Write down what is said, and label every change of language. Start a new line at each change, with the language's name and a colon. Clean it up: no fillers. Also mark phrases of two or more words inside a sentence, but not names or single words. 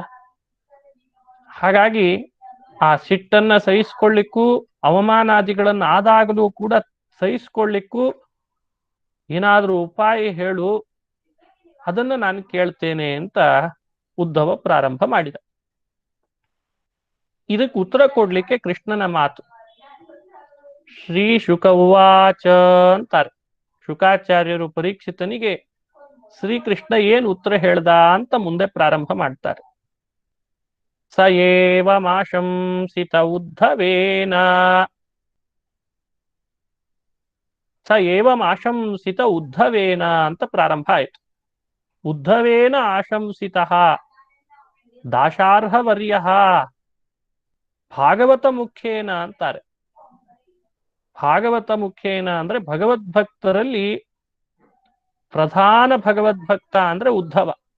Kannada: ಹಾಗಾಗಿ ಆ ಸಿಟ್ಟನ್ನ ಸಹಿಸ್ಕೊಳ್ಳಿಕ್ಕೂ ಅವಮಾನಾದಿಗಳನ್ನ ಆದಾಗಲೂ ಕೂಡ ಸಹಿಸ್ಕೊಳ್ಳಿಕ್ಕೂ ಏನಾದ್ರೂ ಉಪಾಯ ಹೇಳು, ಅದನ್ನ ನಾನು ಕೇಳ್ತೇನೆ ಅಂತ ಉದ್ಧವ ಪ್ರಾರಂಭ ಮಾಡಿದ. ಇದಕ್ಕೆ ಉತ್ತರ ಕೊಡ್ಲಿಕ್ಕೆ ಕೃಷ್ಣನ ಮಾತು.
Sanskrit: ಶ್ರೀ ಶುಕ ಉವಾಚ ಅಂತಾರೆ.
Kannada: ಶುಕಾಚಾರ್ಯರು ಪರೀಕ್ಷಿತನಿಗೆ ಶ್ರೀಕೃಷ್ಣ ಏನ್ ಉತ್ತರ ಹೇಳ್ದ ಅಂತ ಮುಂದೆ ಪ್ರಾರಂಭ ಮಾಡ್ತಾರೆ.
Sanskrit: ಸ ಏವ ಮಾಶಂಸಿತ ಉದ್ಧವೇನ, ಸ ಏವಂ ಆಶಂಸಿತ ಉದ್ಧವೇನ
Kannada: ಅಂತ ಪ್ರಾರಂಭ ಆಯ್ತು.
Sanskrit: ಉದ್ಧವೇನ ಆಶಂಸಿತ ದಾಶಾರ್ಹವರ್ಯ ಭಾಗವತ ಮುಖ್ಯೇನ ಅಂತಾರೆ. ಭಾಗವತ ಮುಖ್ಯೇನ
Kannada: ಅಂದ್ರೆ ಭಗವದ್ಭಕ್ತರಲ್ಲಿ ಪ್ರಧಾನ ಭಗವದ್ಭಕ್ತ ಅಂದ್ರೆ ಉದ್ಧವ.